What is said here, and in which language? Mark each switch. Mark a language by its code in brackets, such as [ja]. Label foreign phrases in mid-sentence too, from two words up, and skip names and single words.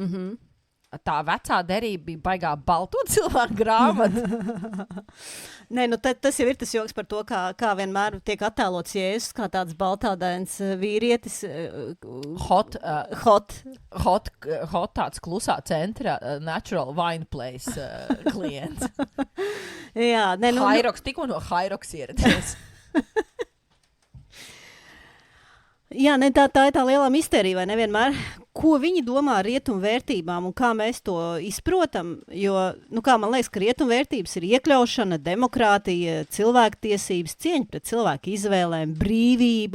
[lv] Tā vecā derība bija baigā balto cilvēku grāmata. Nē, tas jau ir tas joks par to, kā vienmēr tiek attēlots Jēzus, kā tāds baltādains vīrietis. Hot tāds klusā centra [en] natural wine place [lv] klients. Jā, Hairoks, tikko no Hairoks ieradies. Jā, tā ir tā lielā mistērija, vai nevienmēr, ko viņi domā ar rietumu vērtībām un kā mēs to izprotam, jo, kā man liekas, ka rietumu vērtības ir iekļaušana, demokrātija, cilvēktiesības, cieņa pret cilvēku izvēlēm, brīvība.